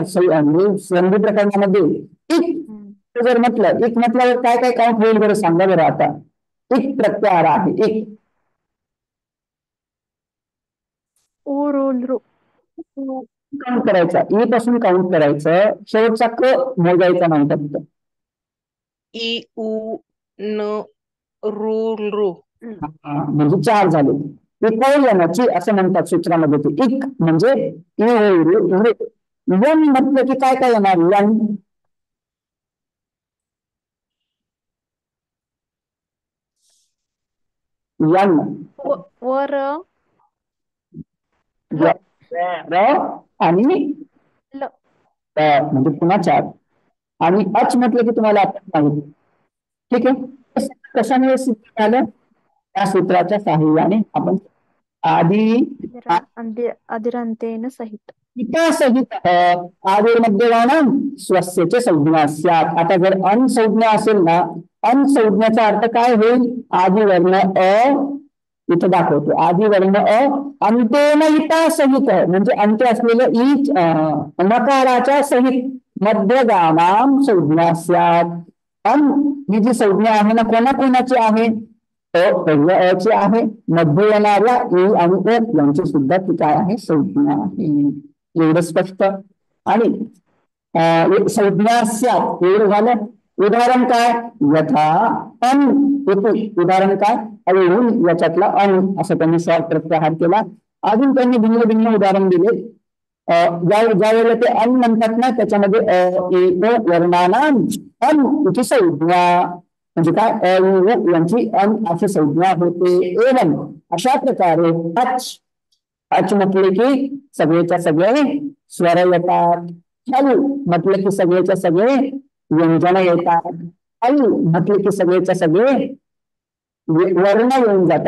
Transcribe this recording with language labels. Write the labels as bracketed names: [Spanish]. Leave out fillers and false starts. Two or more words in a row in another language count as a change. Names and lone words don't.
[Marathi] संधी प्रकरणामध्ये एक जर म्हटलं, एक म्हटल्यावर काय काय काउंट होईल बरं सांगा बरं आता. एक प्रत्याहार आहे. एक काउंट करायचा, ई पासून काउंट करायचं, शेवटचा क मोजायचा नाही फक्त. [Sanskrit] इ उ न रू लृ [Marathi] म्हणजे 4 झाले. येण्याची असं म्हणतात सूत्रामध्ये. ते इक म्हणजे यन म्हटलं की काय काय येणार? [Sanskrit] यन यन वर [Marathi] आणि म्हणजे पुन्हा 4. आणि अच म्हटलं की तुम्हाला आठवत नाही. ठीक आहे. कशामुळे सिद्ध झालं? त्या सूत्राच्या साहाय्याने आपण [Sanskrit] आदिरांतेन सहित सहित आदिर्मध्ये गाणं स्वस्यचे संज्ञा स्यात्. [Marathi] आता जर अन संज्ञा असेल ना, अन संज्ञाचा अर्थ काय होईल? आदिवर्ण अ इथं दाखवतो. [Sanskrit] आदिवर्ण अ अंतेन इता सहित [Marathi] म्हणजे अंत्य असलेलं ईच नकाराच्या सहित [Sanskrit] मध्यगानां संज्ञा स्यात्. [Marathi] अन ही जी संज्ञा आहे ना कोणाकोणाची आहे? पहिल्या अची आहे, मध्ये येणाऱ्या ई आणि ओ यांची सुद्धा ती काय आहे? संज्ञा आहे. एवढं स्पष्ट. आणि [Sanskrit] संज्ञा स्यात् [Marathi] एवढं झालं. उदाहरण काय? [Sanskrit] यथा अन इति. [Marathi] उदाहरण काय? अळून याच्यातला अन असं त्यांनी प्रत्याहार केला. अजून त्यांनी भिन्न भिन्न उदाहरण दिले. ज्या वेळेला ते अन म्हणतात ना त्याच्यामध्ये [Sanskrit] वर्णानाम अन इति संज्ञा [Marathi] म्हणजे काय? यांची अन अशी संज्ञा होते. एवं अशा प्रकारे अच म्हटले की सगळेच्या सगळे स्वर येतात. हल म्हटले की सगळेच्या सगळे व्यंजन येतात. अल म्हटले की सगळेच्या सगळे वर्ण येऊन जातात.